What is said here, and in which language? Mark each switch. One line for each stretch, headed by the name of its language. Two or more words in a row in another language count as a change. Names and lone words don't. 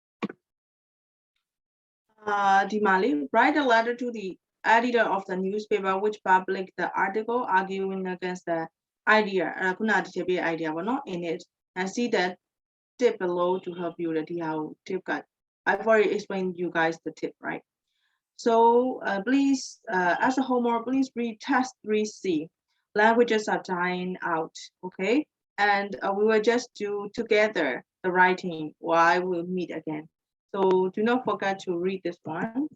Burmese: ဒီမှာလေး
English: write a letter to the editor of the newspaper which published the article arguing against the idea အဲ့
Burmese: ခုနဒီချက်ပြ
English: idea
Burmese: ပေါ့နော်
English: in it and see that tip below to help you
Burmese: ဒီဟာကို
English: tip က I've already explained you guys the tip right so please as a homework please read test 3C languages are dying out okay and we will just do together the writing while we'll meet again so do not forget to read this one